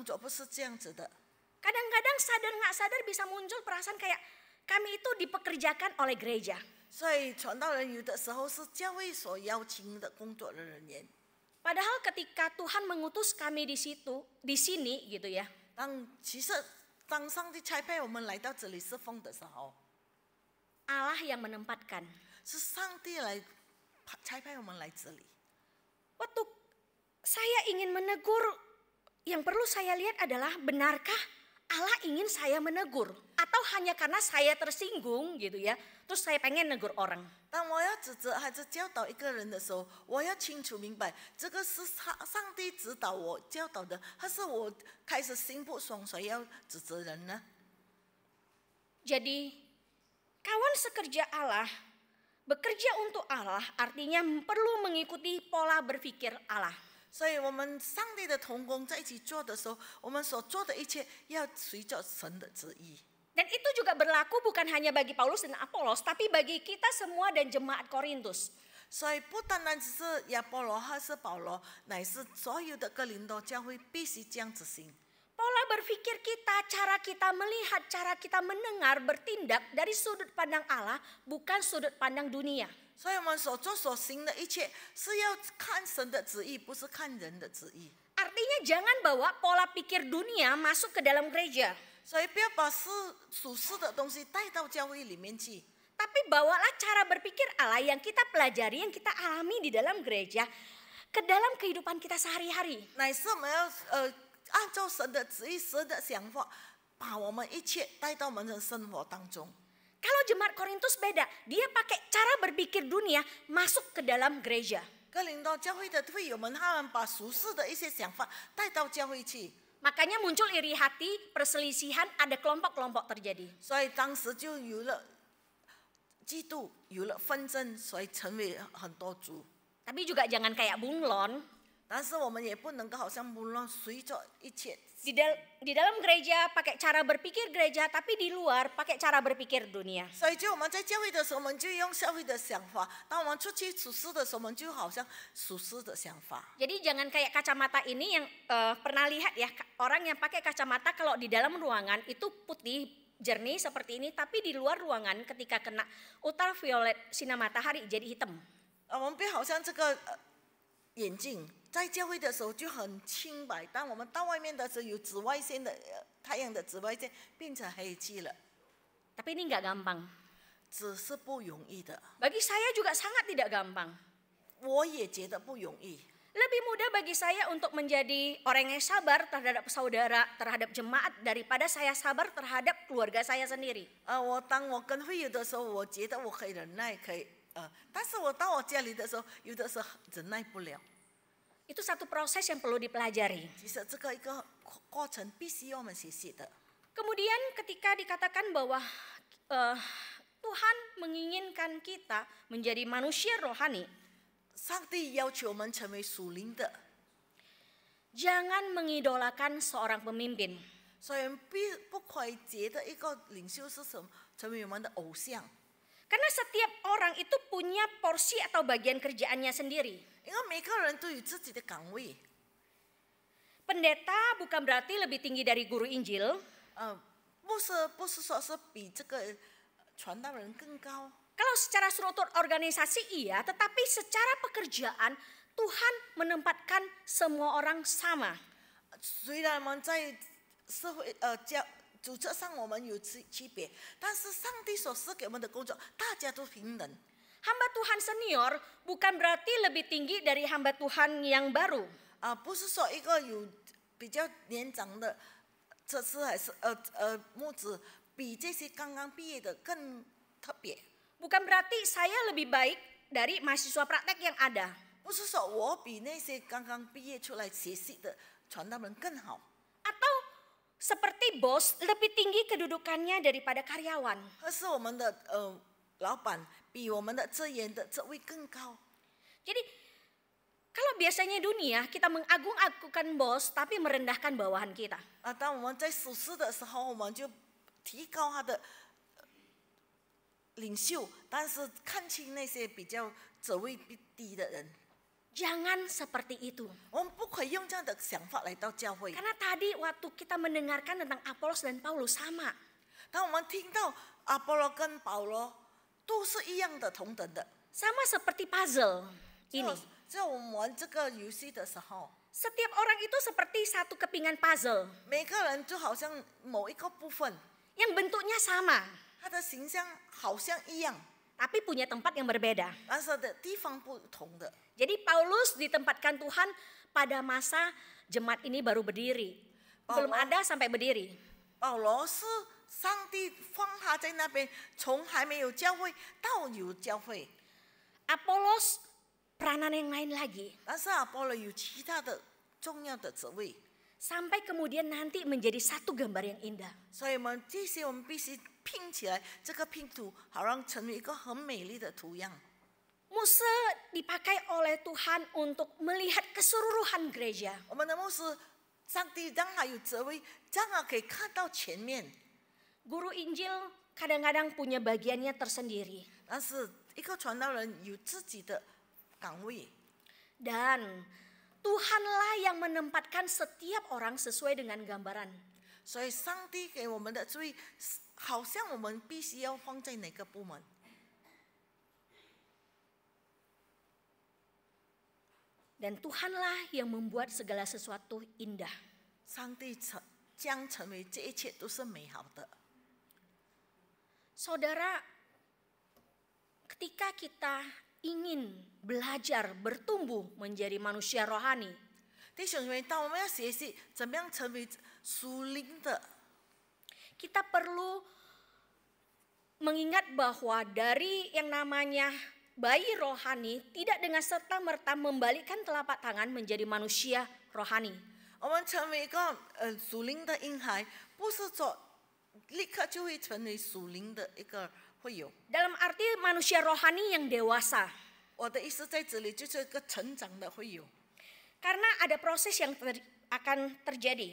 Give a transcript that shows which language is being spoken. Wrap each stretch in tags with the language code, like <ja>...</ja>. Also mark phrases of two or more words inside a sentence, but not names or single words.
<id>Kadang-kadang sadar nggak sadar bisa muncul perasaan kayak kami itu dipekerjakan oleh gereja.</id> <zh>所以传道人有的时候是教会所邀请的工作的人员。</zh> <id>Padahal ketika Tuhan mengutus kami di sini gitu ya,</id> <zh>其实当上帝差派我们来到这里侍奉的时候，</zh> <id>Allah yang menempatkan.</id> <zh>是上帝来差派我们来这里。</zh> <id>Waktu saya ingin menegur, yang perlu saya lihat adalah benarkah Allah ingin saya menegur, atau hanya karena saya tersinggung gitu ya, terus saya pengen negur orang.</id> <zh>当我要指责还是教导一个人的时候，我要清楚明白，这个是上帝指导我教导的，还是我开始心不爽，所以要指责人呢？</zh> <id>Jadi kawan sekerja Allah, bekerja untuk Allah artinya perlu mengikuti pola berpikir Allah.</id> <zh>所以我们上帝的同工在一起做的时候，我们所做的一切要随着神的旨意。</zh> <id>Dan itu juga berlaku bukan hanya bagi Paulus dan Apolos, tapi bagi kita semua dan jemaat Korintus.</id> <zh>所以不单单只是亚波罗还是保罗，乃是所有的哥林多教会必须这样子行。</zh> <id>Pola berpikir kita, cara kita melihat, cara kita mendengar, bertindak dari sudut pandang Allah, bukan sudut pandang dunia.</id> <zh>所以我们所做所行的一切是要看神的旨意，不是看人的旨意。</zh> <id>Artinya jangan bawa pola pikir dunia masuk ke dalam gereja.</id> <zh>所以不要把属世的东西带到教会里面去，</zh> <id>Tapi bawalah cara berpikir Allah yang kita pelajari, yang kita alami di dalam gereja, ke dalam kehidupan kita sehari-hari.</id> <zh>乃是我们要按照神的旨意、神的想法，把我们一切带到我们的生活当中。</zh> <id>Kalau jemaat Korintus beda, dia pakai cara berpikir dunia masuk ke dalam gereja.</id> <zh>哥林多教会的会友们，他们把属世的一些想法带到教会去，</zh> <id>Makanya muncul iri hati, perselisihan, ada kelompok-kelompok terjadi.</id> <zh>所以当时就有了嫉妒，有了纷争，所以成为很多族。</zh> <id>Tapi juga jangan kayak bunglon.</id> <zh>但是我们也不能够好像无论随着一切。</zh> <id>Di dalam gereja pakai cara berpikir gereja, tapi di luar pakai cara berpikir dunia.</id> <zh>所以就我们在教会的时候，我们就用教会的想法；当我们出去属世的时候，我们就好像属世的想法。</zh> <id>Jadi jangan kayak kacamata ini yang pernah lihat ya, orang yang pakai kacamata kalau di dalam ruangan itu putih jernih seperti ini, tapi di luar ruangan ketika kena ultraviolet sinar matahari jadi hitam.</id> <zh>我们不好像这个眼镜，在教会的时候就很清白，当我们到外面的时候，有紫外线的太阳的紫外线变成黑漆了，</zh> <id>Tapi ini nggak gampang.</id> <zh>只是不容易的。</zh> <id>Bagi saya juga sangat tidak gampang.</id> <zh>我也觉得不容易。</zh> <id>Lebih mudah bagi saya untuk menjadi orang yang sabar terhadap saudara, terhadap jemaat, daripada saya sabar terhadap keluarga saya sendiri.</id> <zh>当我跟会友的时候，我觉得我可以忍耐，但是我到我家里的时候，有的时候忍耐不了。</zh> <id>Itu satu proses yang perlu dipelajari.</id> <zh>其实这个一个过程必须要我们学习的。</zh> <id>Kemudian ketika dikatakan bahwa Tuhan menginginkan kita menjadi manusia rohani,</id> <zh>上帝要求我们成为属灵的，</zh> <id>jangan mengidolakan seorang pemimpin.</id> <zh>所以不可以觉得一个领袖是什么，成为我们的偶像。</zh> <id>Karena setiap orang itu punya porsi atau bagian kerjaannya sendiri.</id> <zh>因为每个人都有自己的岗位，</zh> <id>Pendeta bukan berarti lebih tinggi dari guru Injil.</id> <zh>不是说是比这个传道人更高。</zh> <id>Kalau secara struktur organisasi iya, tetapi secara pekerjaan Tuhan menempatkan semua orang sama.</id> <zh>虽然我们在社会组织上我们有区别，但是上帝所赐给我们的工作，大家都平等。</zh> <id>Hamba Tuhan senior bukan berarti lebih tinggi dari hamba Tuhan yang baru.</id> <zh>不是说一个有比较年长的这次还是牧子比这些刚刚毕业的更特别。</zh> <id>Bukan berarti saya lebih baik dari mahasiswa praktek yang ada.</id> <zh>不是说我比那些刚刚毕业出来学习的传道人更好，</zh> <id>Atau seperti bos lebih tinggi kedudukannya daripada karyawan.</id> <zh>而是我们的老板比我们的职员的职位更高。</zh> <id>Jadi kalau biasanya dunia kita mengagung-agungkan bos tapi merendahkan bawahan kita.</id> <zh>当我们在属世的时候，我们就提高他的领袖，但是看清那些比较职位低的人。</zh> <id>Jangan seperti itu.</id> <zh>我们不可以用这样的想法来到教会。</zh> <id>Karena tadi waktu kita mendengarkan tentang Apolos dan Paulus sama.</id> <zh>当我们听到阿波罗跟保罗都是一样的同等的。</zh> <id>Sama seperti puzzle</id> <zh>只</zh> <id>ini.</id> <zh>有我们玩这个游戏的时候，</zh> <id>Setiap orang itu seperti satu kepingan puzzle</id> <zh>每个人就好像某一个部分，</zh> <id>yang bentuknya sama,</id> <zh>他的形象好像一样，</zh> <id>tapi punya tempat yang berbeda.</id> <zh>但是的地方不同的。</zh> <id>Jadi Paulus ditempatkan Tuhan pada masa jemaat ini baru berdiri. Belum ada sampai berdiri.</id> <zh>保罗是上帝放他在那边，从还没有教会到有教会。</zh> <id>Apolos peranan yang lain lagi.</id> <zh>但是阿波罗有其他的重要的职位，</zh> <id>Sampai kemudian nanti menjadi satu gambar yang indah.</id> <zh>所以我们必须拼起来，这个拼图好让成为一个很美丽的图样。</zh> <id>Muse dipakai oleh Tuhan untuk melihat keseluruhan gereja.</id> <zh>我们的牧师，上帝让他有职位，让他可以看到前面。</zh> <id>Guru Injil kadang-kadang punya bagiannya tersendiri.</id> <zh>但是一个传道人有自己的岗位，</zh> <id>Dan Tuhanlah yang menempatkan setiap orang sesuai dengan gambaran.</id> <zh>所以上帝给我们的职位，好像我们必须要放在哪个部门。</zh> <id>Dan Tuhanlah yang membuat segala sesuatu indah.</id> <zh>上帝将成为这一切都是美好的。</zh> <id>Saudara, ketika kita ingin belajar bertumbuh menjadi manusia rohani,</id> <zh>弟兄姐妹，当我们要学习怎么样成为属灵的，</zh> <id>kita perlu mengingat bahwa dari yang namanya bayi rohani tidak dengan serta-merta membalikkan telapak tangan menjadi manusia rohani.</id> <zh>我们成为一个属灵的婴孩，不是说立刻就会成为属灵的一个会有。</zh> <id>Dalam arti manusia rohani yang dewasa.</id> <zh>我的意思在这里就是一个成长的会有，</zh> <id>Karena ada proses yang akan terjadi.</id>